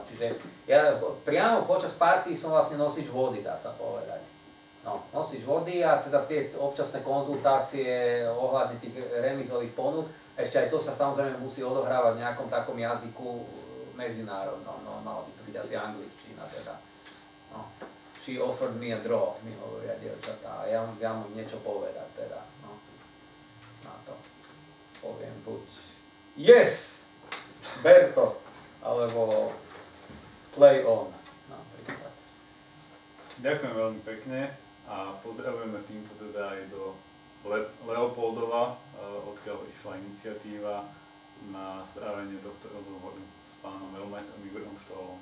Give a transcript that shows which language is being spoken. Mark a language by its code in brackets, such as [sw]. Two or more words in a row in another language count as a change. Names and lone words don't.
[sk] Čiže ja priamo počas party som vlastne nosič vody, dá sa povedať. No, nosič vody a teda tie občasné konzultácie ohľadne tých remízových ponúk. Ešte aj to sa samozrejme musí odohrávať v nejakom takom jazyku medzinárodnom. No, malo by to byť asi angličtina teda. [en] No. She offered me a draw, [sk] mi hovoria dievčatá, a ja mám niečo povedať teda, no. Na to poviem buď yes, Berto, alebo [en] play on, [sk] napríklad. Ďakujem veľmi pekne a pozdravujeme týmto teda aj do Leopoldova, odkiaľ išla iniciatíva na strávenie tohto rozhovoru s pánom veľmajstrom Igorom Štolom.